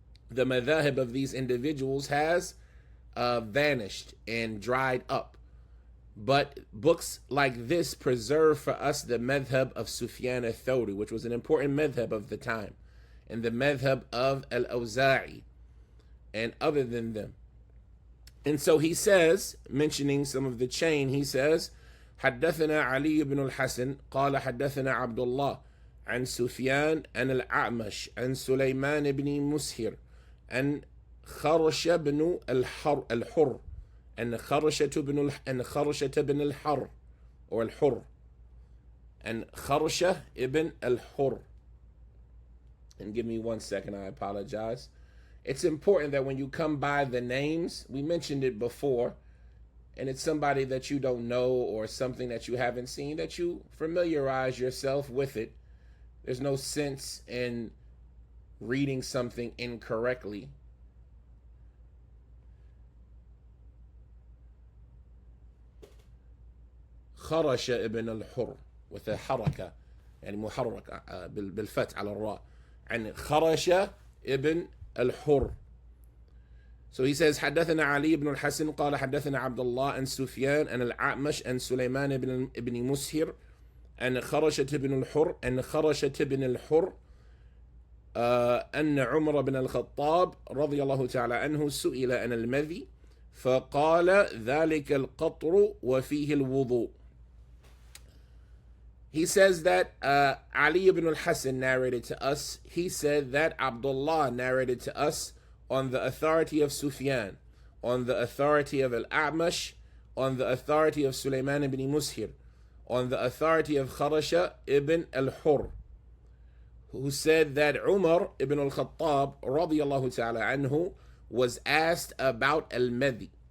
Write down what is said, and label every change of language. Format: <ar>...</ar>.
<en>The madhab of these individuals has vanished and dried up. But books like this preserve for us the madhab of Sufyan al-Thawri, which was an important madhab of the time, and the madhab of Al-Awza'i, and other than them. And so he says,</en> <ar>mentioning some of the chain, he says, حدثنا علي بن الحسن قال حدثنا عبد الله عن سفيان عن الأعمش عن سليمان بن مسهر عن خرش بن الحر أن خرشة بن الحر or الحر and خرشة ibn al-Hur.</ar> <en>And give me 1 second, I apologize. It's important that when you come by the names, we mentioned it before, and it's somebody that you don't know or something that you haven't seen, that you familiarize yourself with it. There's no sense in reading something incorrectly.</en> <ar>خرش ابن الحر</ar> <en>with a</en> <ar>حركة يعني محركة بالفتح على الراء عن خرش ابن الحر.</ar> <en>So he says</en> <ar>حدثنا علي بن الحسن قال حدثنا عبد الله عن سفيان عن الأعمش عن سليمان بن مسهر عن خرشة بن الحر عن خرشة بن الحر أن عمر بن الخطاب رضي الله تعالى عنه سئل عن المذي فقال ذلك القطر وفيه الوضوء.</ar> <en>He says that Ali ibn al-Hasan narrated to us. He said that Abdullah narrated to us on the authority of Sufyan, on the authority of Al-A'mash, on the authority of Sulaiman ibn Mushir, on the authority of Kharasha ibn al-Hur, who said that Umar ibn al-Khattab radiyallahu ta'ala anhu was asked about al-Madhi.</en>